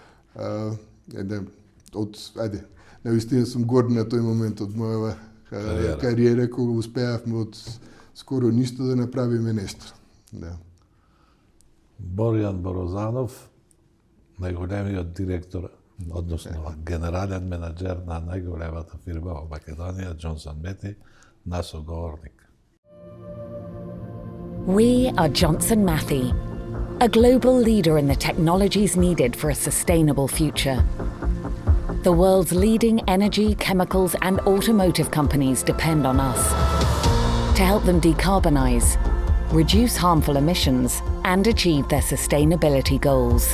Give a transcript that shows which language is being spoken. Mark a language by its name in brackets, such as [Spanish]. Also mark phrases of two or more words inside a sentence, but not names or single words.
[Macedonian] Навистина сум горд на тој момент од мојава кариера, кога успеавме од скоро ништо да направиме нешто. Да. Боријан Борозанов, најголемиот директор, односно генерален менаџер на најголемата фирма во Македонија, Johnson Matthey, наш соговорник. [English] We are Johnson Matthey, a global leader in the technologies needed for a sustainable future. The world's leading energy, chemicals, and automotive companies depend on us to help them decarbonize, reduce harmful emissions, and achieve their sustainability goals.